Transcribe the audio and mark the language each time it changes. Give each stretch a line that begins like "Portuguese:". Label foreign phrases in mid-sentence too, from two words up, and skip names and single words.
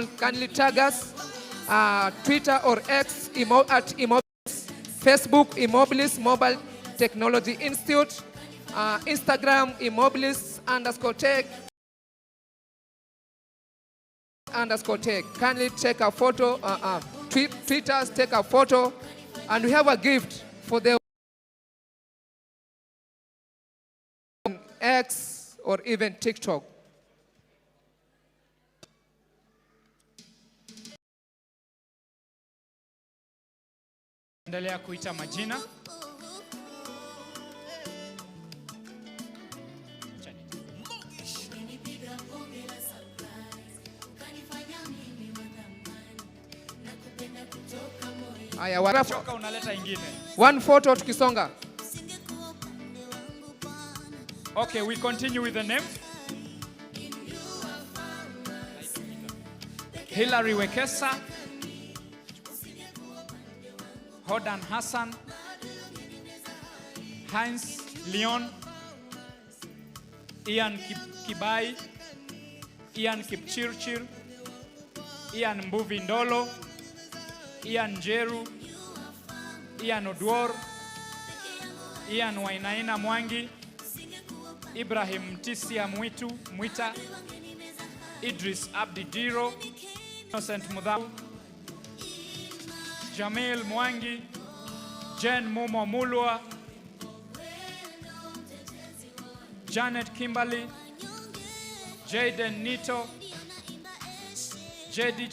English: Kindly tag us, Twitter or X at eMobilis, Facebook eMobilis Mobile Technology Institute, Instagram eMobilis_tech. Kindly take a photo, tweet us, take a photo, and we have a gift for the X or even TikTok.
Swahili: Endelea kuita majina. Aya, unaleta ingine.
English: One photo tukisonga. Okay, we continue with the name. Hilary Wekesa, Hodan Hassan, Heinz Leon, Ian Kibai, Ian Kipchirchir, Ian Mbuvi Ndolo, Ian Jeru, Ian Odwor, Ian Wainaina Mwangi, Ibrahim Tisia Mwita, Idris Abdi Diro, Innocent Mudhau, Jamil Mwangi, Jen Mumo Mulwa, Janet Kimberly, Jaden Nito, J.D.